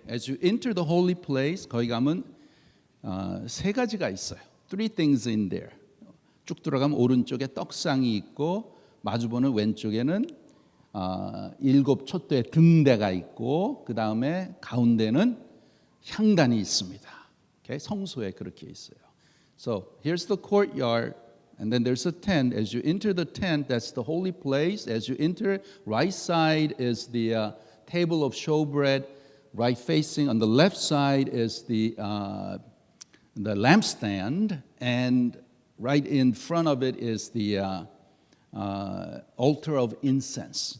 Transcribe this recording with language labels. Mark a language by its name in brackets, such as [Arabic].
[English] As you enter the holy place, [Korean] 거기 가면 세 가지가 있어요. [English] Three things in there. [Korean] 쭉 들어가면 오른쪽에 떡상이 있고 마주보는 왼쪽에는 7 촛대의 등대가 있고 그 다음에 가운데는 향단이 있습니다. Okay? 성소에 그렇게 있어요. [English] So here's the courtyard, and then there's a tent. As you enter the tent, that's the holy place. As you enter, right side is the table of showbread. Right facing on the left side is the lampstand, and right in front of it is the altar of incense.